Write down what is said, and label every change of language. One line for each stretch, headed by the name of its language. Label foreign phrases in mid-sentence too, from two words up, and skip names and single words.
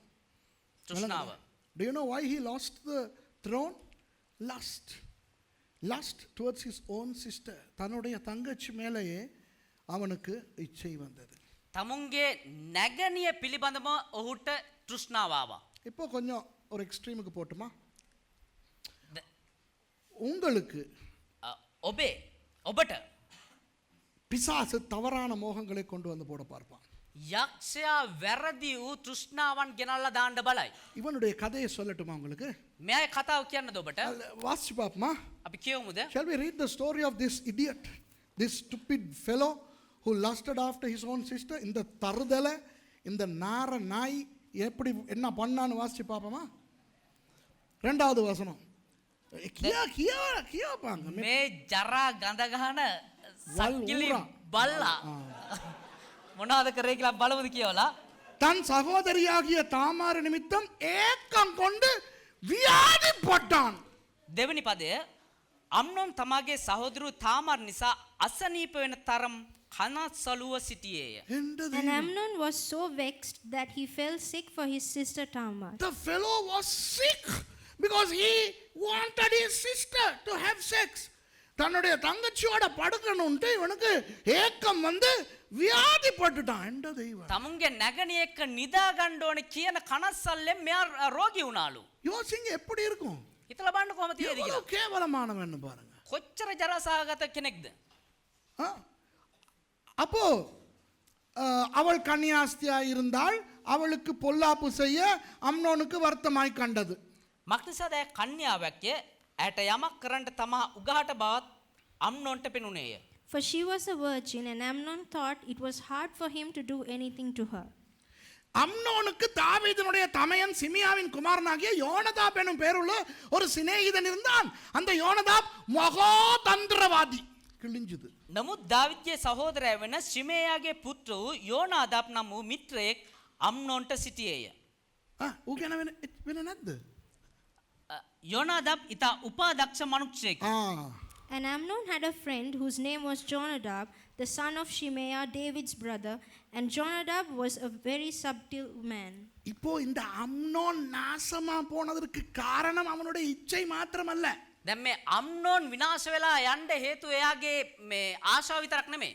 Sinhala: තෘෂ්ණාව.
English: Do you know why he lost the throne? Lust towards his own sister.
Tamil: தன்னுடைய தங்கச்சி மேலேயே அவனுக்கு இச்சை வந்தது.
Sinhala: තමුන්ගේ නැගණිය පිළිබඳව ඔහුට තෘෂ්ණාව ආවා.
Tamil: இப்போ கொஞ்சம் ஒரு எக்ஸ்ட்ரீமுக்கு போட்டுமா? உங்களுக்கு
Sinhala: ඔබට
Tamil: பிசாசு தவறான மோகங்களை கொண்டு வந்து போட பார்ப்பான்.
Sinhala: යක්ෂයා වැරදි වූ තෘෂ්ණාවන් ගෙනල්ලා දාන්න බලයි.
Tamil: இவனுடைய கதையை சொல்லட்டுமா உங்களுக்கு?
Sinhala: මෙයා කතාව කියන්නද ඔබට?
Tamil: வாசிச்சு பாப்போமா?
Sinhala: අපි කියමුද?
English: Shall we read the story of this idiot, this stupid fellow who lusted after his own sister?
Tamil: இந்த தருதலை, இந்த நார நாய் எப்படி என்ன பண்ணான்னு வாசிச்சு பாப்போமா? 2வது வசனம். கியாபாங்க
Sinhala: මේ ජරා ගඳ ගහන සක්කිලි බල්ලා මොනවද කරේ කියලා බලමුද කියවලා?
Tamil: தன் சகோதரியாகிய தாமார் நிமித்தம் ஏக்கம் கொண்டு வியாதிப்பட்டான்.
Sinhala: දෙවෙනි පදය අම්නොන් තමාගේ සහෝදරු තාමර් නිසා අසනීප වෙන තරම් කනස්සලුව සිටියේය.
Tamil: என்றது
English: And Amnon was so vexed that he fell sick for his sister Tamar. the fellow was sick because he wanted his sister to have sex.
Tamil: தன்னுடைய தங்கச்சியோட படுக்கணும்ட்டு இவனுக்கு ஏக்கம் வந்து வியாதிப்பட்டுட்டான். என்ற தெய்வம்
Sinhala: තමුන්ගේ නැගණියෙක්ක නිදා ගන්න ඕනේ කියන කනස්සල්ලෙන් මෙයා රෝගී වුණාලු.
Tamil: யோசிங்க எப்படி இருக்கும்?
Sinhala: හිතලා බලන්න කොහොමද තියෙන්නේ කියලා.
Tamil: எவ்வளவு கேவலமானவன்னு பாருங்க.
Sinhala: කොච්චර ජරාසහගත කෙනෙක්ද? ஆ?
Tamil: அப்போ அவள் கன்னியாஸ்தியா இருந்தால் அவளுக்கு பொல்லாப்பு செய்ய அம்னோனுக்கு வருத்தமாய் கண்டது.
Sinhala: මක්නිසාද ඇය කන්‍යාවක්ය ඇයට යමක් කරන්නට තමා උගහට බවත් අම්නොන්ට පෙනුනේය.
English: For she was a virgin, and Amnon thought it was hard for him to do anything to her.
Tamil: அம்னோனுக்கு தாவீதினுடைய தமையன் சிமியாவின் குமாரனாகிய யோனதாப் எனும் பேருள்ள ஒரு சிநேகிதன் இருந்தான். அந்த யோனதாப் மகா தந்திரவாதி. கிழிஞ்சுது.
Sinhala: නමුත් දාවිද්ගේ සහෝදරය වෙන ශිමේයාගේ පුත්‍ර වූ යෝනාදාබ් නම් වූ මිත්‍රයෙක් අම්නොන්ට සිටියේය. ඌගෙන වෙන නැද්ද? යෝනාදාබ් ඉතා උපාදක්ෂ මනුෂ්‍යයෙක්. And Amnon had a friend whose name was Jonadab, the son of Shimeah, David's brother, and Jonadab was a very subtle man.
Tamil: இப்போ இந்த அம்னோன் நாசமா போனதற்கு காரணம் அவனுடைய இச்சை மாத்திரமல்ல.
Sinhala: දැන් මේ අම්නෝන් විනාශ වෙලා යන්න හේතුව එයාගේ මේ ආශාව විතරක් නෙමෙයි.